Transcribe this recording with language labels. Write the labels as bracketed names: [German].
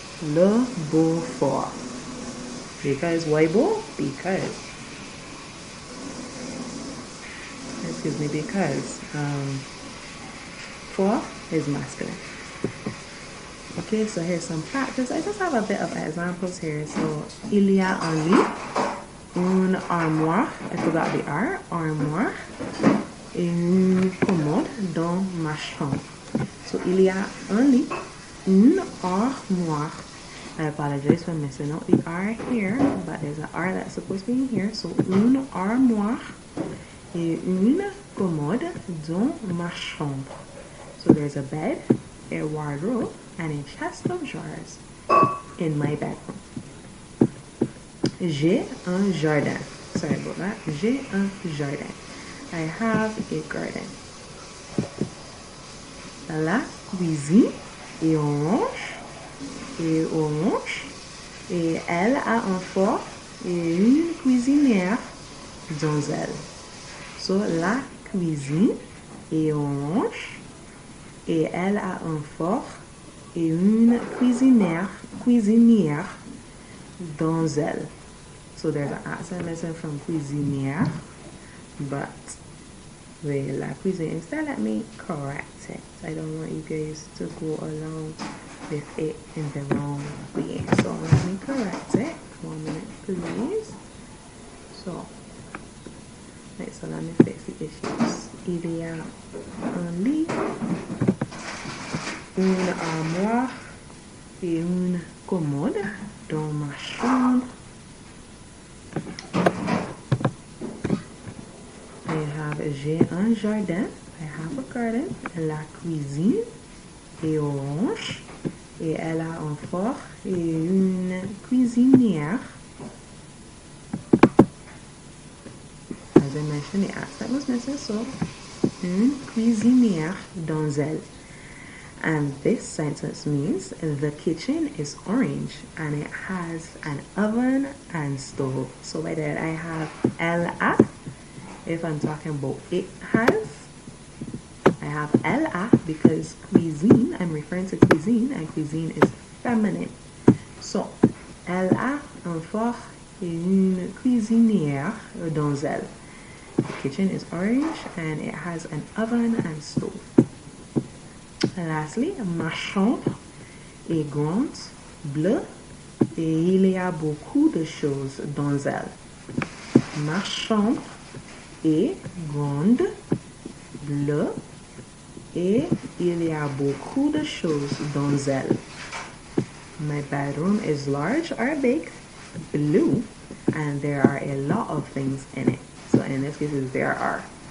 [French] Le beau four. [English] Because why beau? Because four is masculine. Okay, so here's some practice. I just have a bit of examples here. [French] So, il y a un lit, une armoire, [English] I forgot the R, [French] armoire, et une commode dans ma chambre. So, il y a un lit, une armoire. [English] I apologize for missing out the R here, but there's an R that's supposed to be in here. [French] So, une armoire et une commode dans ma chambre. [English] So there's a bed, a wardrobe, and a chest of drawers in my bedroom. [French] J'ai un jardin. [English] Sorry about that. [French] J'ai un jardin. [English] I have a garden. [French] La cuisine est orange. Et elle a un four et une cuisinière dans elle. So, la cuisine est orange et elle a un four et une cuisinière dans elle. [English] So, there's an accent missing from cuisinière, but with la cuisine, instead let me correct it. I don't want you guys to go along with it in the wrong way. So, let me correct it. 1 minute, please. So, right, so let me fix the issues. [French] Il y a un lit, une armoire et une commode dans ma chambre. J'ai un jardin. [English] I have a garden. [French] La cuisine est orange et elle a un four et une cuisinière. [English] As I mentioned, the accent was missing, so [French] une cuisinière dans elle. [English] And this sentence means the kitchen is orange and it has an oven and stove. So by that I have LA. If I'm talking about it has, I have LA because cuisine, I'm referring to cuisine, and cuisine is feminine. So, [French] elle a un four est une cuisinière donzelle. [English] The kitchen is orange and it has an oven and stove. Lastly, [French] ma chambre est grande, bleue, et il y a beaucoup de choses donzelle. Ma chambre est grande, bleue, et il y a beaucoup de choses donzelle. [English] My bedroom is large or big, blue, and there are a lot of things in it. So in this case, there are.